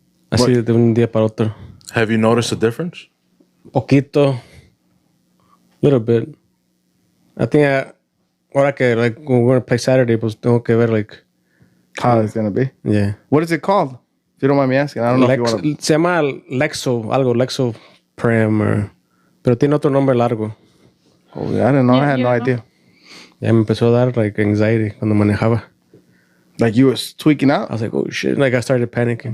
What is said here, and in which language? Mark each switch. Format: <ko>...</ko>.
<es>Así de un día para otro.</es> <en>Have you noticed a difference?</en> <es>Poquito.</es> <en>Little bit. I think</en> <es>ahora que</es> <en>when we're gonna play Saturday,</en> <es>pues tengo que ver</es> <en>How it's going to be. yeah. What is it called? If you don't mind me asking. I don't know if you want to.</en> <es>Se llama Lexo Prem, pero tiene otro nombre largo.</es> <en>Oh, I didn't know. I had you no don't idea.</en> <es>Ya me empezó a dar anxiety cuando manejaba.</es> <en>Like you was tweaking out? I was like, oh shit, I started panicking.</en>